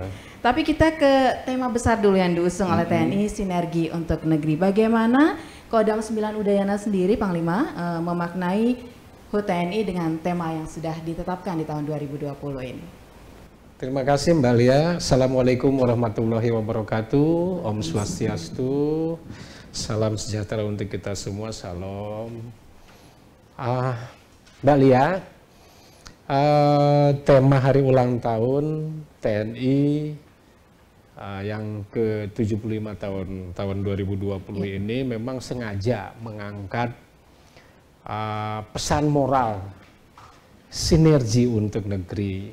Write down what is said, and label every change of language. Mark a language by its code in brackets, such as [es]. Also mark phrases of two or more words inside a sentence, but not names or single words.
[id] Tapi kita ke tema besar dulu yang diusung oleh TNI, sinergi untuk negeri. Bagaimana Kodam 9 Udayana sendiri Panglima memaknai HUT TNI dengan tema yang sudah ditetapkan di tahun 2020 ini. Terima kasih Mbak Lia. [ar] Assalamualaikum warahmatullahi wabarakatuh. [sa] Om Swastiastu. [id] Salam sejahtera untuk kita semua. Salam. Mbak Lia, tema hari ulang tahun TNI yang ke-75 tahun 2020 ini memang sengaja mengangkat pesan moral sinergi untuk negeri.